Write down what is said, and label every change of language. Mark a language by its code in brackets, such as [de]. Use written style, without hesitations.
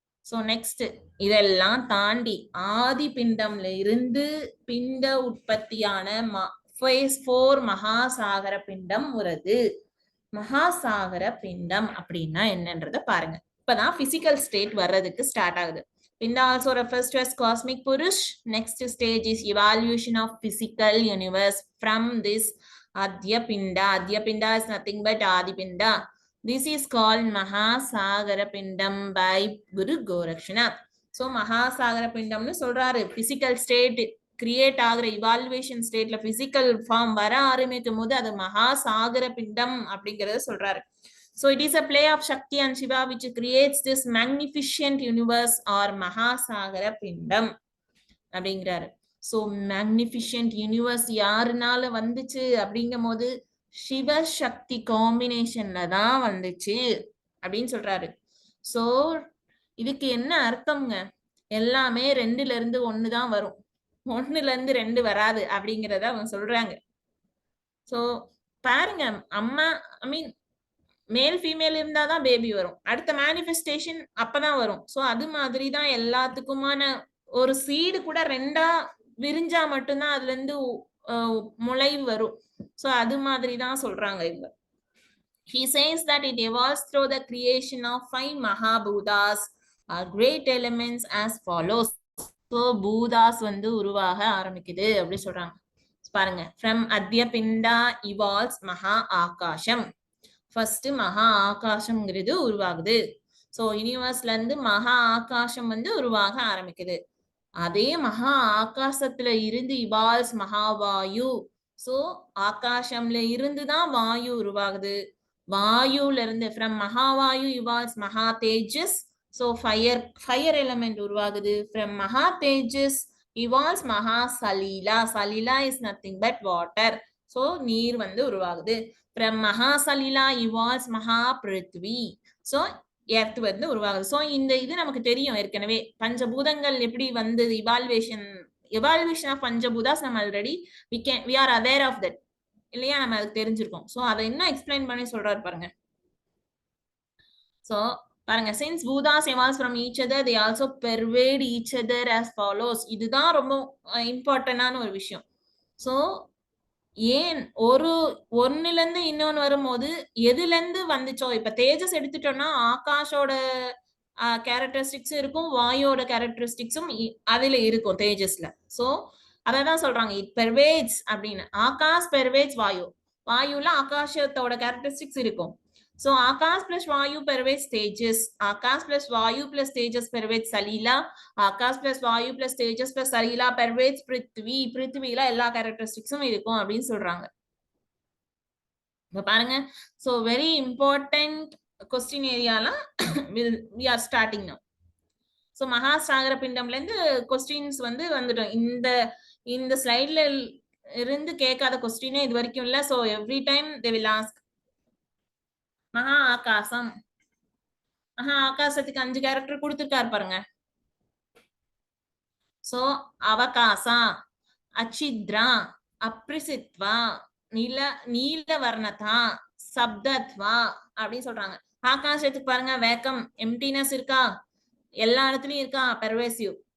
[ta] So next இதெல்லாம் தாண்டி ஆதி பிண்டம்ல இருந்து பிண்ட உற்பத்தியான phase 4 மகாசாகர பிண்டம் வருது. மகாசாகர பிண்டம் அப்படின்னா என்னன்றத பாருங்க. இப்பதான் பிசிக்கல் ஸ்டேட் வர்றதுக்கு ஸ்டார்ட் ஆகுது. [en] Pinda also refers to as cosmic Purush. Next stage is evaluation of physical universe from this Adyapinda. Adyapinda is nothing but Adipinda. This is called Mahasagara Pindam by Guru Gorakshanath. [ta] So மகாசாகர பிண்டம்னு சொல்றாரு. Physical state create ஆகுற evaluation ஸ்டேட்ல physical form வர ஆரம்பிக்கும் போது அது மகாசாகர பிண்டம் அப்படிங்கறத சொல்றாரு. [en] So it is a play of Shakti and Shiva which creates this magnificent universe or Mahasagara Pindam [ta] அப்படிங்கிறாரு. So magnificent universe யாருனால வந்துச்சு அப்படிங்கும் போது சிவ சக்தி காம்பினேஷன்ல தான் வந்துச்சு அப்படின்னு சொல்றாரு. சோ இதுக்கு என்ன அர்த்தம்ங்க? எல்லாமே 2ல இருந்து 1 தான் வரும், 1ல இருந்து 2 வராது அப்படிங்கறத அவங்க சொல்றாங்க. சோ பாருங்க, அம்மா ஐ மீன் மேல் ஃபீமேல் இருந்தாதான் பேபி வரும், அடுத்த மேனிஃபெஸ்டேஷன் அப்பதான் வரும். சோ அது மாதிரி தான் எல்லாத்துக்குமான ஒரு சீடு கூட 2ஆ விரிஞ்சா மட்டும்தான் அதுல இருந்து முளை வரும். சோ அது மாதிரி தான் சொல்றாங்க இவங்க. [en] He says that it evolves through the creation of 5 Mahabhutas or great elements as follows. [ta] So பூதாஸ் வந்து உருவாக ஆரம்பிக்குது அப்படி சொல்றாங்க. [en] பாருங்க, from Adya Pinda evolves Maha Akasham. [ta] First மகா ஆகாசம்ங்கிறது உருவாகுது. சோ யூனிவர்ஸ்ல இருந்து மகா ஆகாசம் வந்து உருவாக ஆரம்பிக்குது. அதே மகா ஆகாசத்துல இருந்து இவால்ஸ் மகாவாயு. சோ ஆகாசம்ல இருந்துதான் வாயு உருவாகுது. வாயுல இருந்து ஃப்ரம் மகாவாயு இவால்ஸ் மகா தேஜஸ். சோ ஃபயர் எலிமெண்ட் உருவாகுது. [en] From maha tejas evolves maha salila. Salila is nothing but water. [ta] So நீர் வந்து உருவாகுது. [en] From Mahasalila evolves Mahaprithvi. [ta] So earth வந்து உருவாகுது. சோ இந்த இது நமக்கு தெரியும் ஏற்கனவே. பஞ்சபூதங்கள் எப்படி வந்து எவால்வேஷன் ஆஃப் பஞ்சபூதாஸ் நம்ம already [en] we are aware of that [ta] இல்லையா, நம்ம அதுக்கு தெரிஞ்சிருக்கோம். சோ அதை இன்னும் எக்ஸ்பிளைன் பண்ணி சொல்றாரு பாருங்க. [en] So பாருங்க, since Bhutas evolves from each other, they also pervade each other as follows. [ta] இதுதான் ரொம்ப இம்பார்ட்டன்டான ஒரு விஷயம். சோ ஏன் ஒன்னுல இருந்து இன்னொன்னு வரும்போது எதுல இருந்து வந்துச்சோ, இப்ப தேஜஸ் எடுத்துட்டோம்னா ஆகாஷோட கேரக்டரிஸ்டிக்ஸ் இருக்கும், வாயோட கேரக்டரிஸ்டிக்ஸும் அதுல இருக்கும் தேஜஸ்ல. சோ அததான் சொல்றாங்க இட் பெர்வேட்ஸ் அப்படின்னு. [en] Akash pervades vayu. [ta] வாயுல ஆகாஷத்தோட கேரக்டரிஸ்டிக்ஸ் இருக்கும். [en] So Akash plus Vayu pervades Tejas. Akash plus Vayu plus Tejas pervades Salila. Akash plus Vayu plus Tejas plus Salila pervades Prithvi. [ta] Prithviல எல்லா கேரக்டரிஸ்டிக்ஸும் இருக்கும் அப்படின்னு சொல்றாங்க. இப்ப பாருங்க, [en] so very important question ஏரியாலாம் we are starting now. [ta] So மகாசாகர பிண்டம்ல இருந்து questions வந்து வந்துட்டோம். இந்த ஸ்லைட்ல இருந்து கேட்காத கொஸ்டினே இது வரைக்கும் இல்ல. [en] So every time they will ask மகா ஆகாசம். [ta] மகா ஆகாசத்துக்கு 5 கேரக்டர் கொடுத்திருக்காரு பாருங்க. சோ அவகாசா, அச்சித்ரா, அப்ரிசித்வா, நீலவர்ணதா, சப்தத்வா அப்படின்னு சொல்றாங்க. ஆகாசத்துக்கு பாருங்க வேக்கம், எம்டினஸ் இருக்கா, எல்லா இடத்துலயும் இருக்கா, பெர்வேசிவ்.